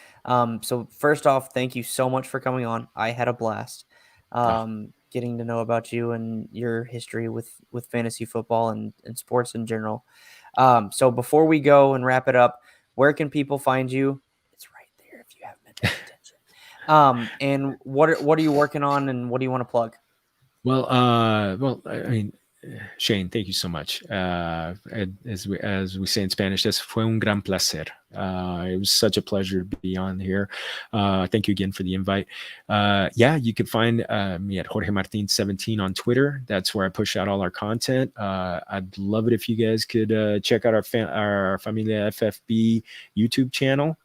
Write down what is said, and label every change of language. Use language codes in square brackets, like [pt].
[en] So first off, thank you so much for coming on. I had a blast getting to know about you and your history with fantasy football and sports in general. So before we go and wrap it up, where can people find you? It's right there if you haven't been paying attention. And what are you working on, and what do you want to plug? Well, I mean, Shane, thank you so much. As we say in Spanish, [es] es fue un gran placer. [en] It was such a pleasure to be on here. Thank you again for the invite. You can find me at Jorge Martin 17 on Twitter. That's where I push out all our content. I'd love it if you guys could check out our Familia FFB YouTube channel.